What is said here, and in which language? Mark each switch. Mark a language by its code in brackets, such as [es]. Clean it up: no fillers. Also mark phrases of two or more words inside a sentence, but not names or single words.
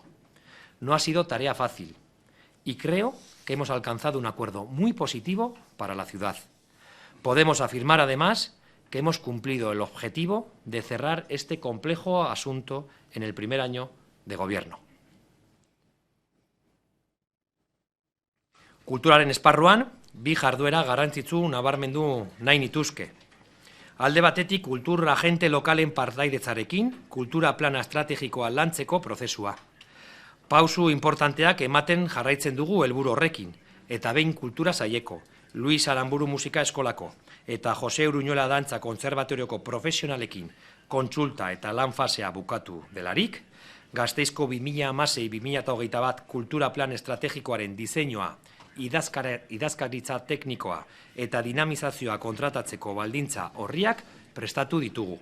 [es] No ha sido tarea fácil y creo que hemos alcanzado un acuerdo muy positivo para la ciudad. Podemos afirmar, además, que hemos cumplido el objetivo de cerrar este complejo asunto en el primer año de Gobierno. [eu] Kulturaren esparruan, bi jarduera garrantzitsu nabarmendu nahi nituzke. Alde batetik, kultur agente lokalen partaidetzarekin, kultura plana estrategikoa lantzeko prozesua. Pausu importanteak ematen jarraitzen dugu helburu horrekin, eta behin kultura saileko, Luis Aramburu Musika Eskolako eta Jose Uruñuela Dantza Kontserbatorioko profesionalekin kontsulta eta lan fasea bukatu delarik, Gasteizko 2016-2021 kultura plan estrategikoaren diseinua, idazkaritza teknikoa eta dinamizazioa kontratatzeko baldintza horriak prestatu ditugu.